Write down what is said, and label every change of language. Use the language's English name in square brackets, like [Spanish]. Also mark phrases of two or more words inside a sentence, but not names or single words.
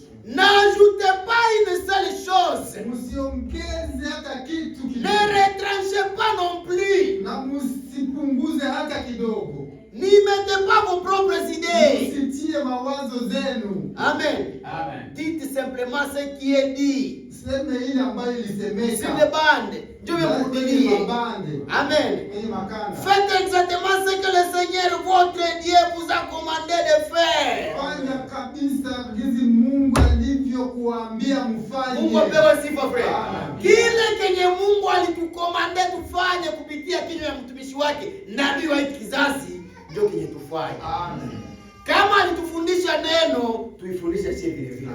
[French] N'ajoutez pas une seule chose. [Swahili] Msiongeze hata kitu kidogo. [French] Ne retranchez pas non plus. [Swahili] Na msipunguze hata kidogo. [French] mettez pas vos propres idées. [Swahili] Msitie mawazo zenu. Amen. Amen. [French] Dites simplement ce qui est dit. [Swahili] Sema ile ambayo ilisemeka. [French] Sur les bandes. Dieu veut vous bénir. Amen. Faites exactement ce que le Seigneur votre Dieu vous a commandé de faire. [Swahili] Fanya kabisa jinsi Mungu alivyokuambia mfanye. Mungu apewe sifa frère. Kile kenye Mungu alitukomande tufanye kupitia kinywa ya mtumishi wake nabii wa kizazi ndio kenye tufanye. Amen. Kama alitufundisha neno, tuifundishe sisi vile vile.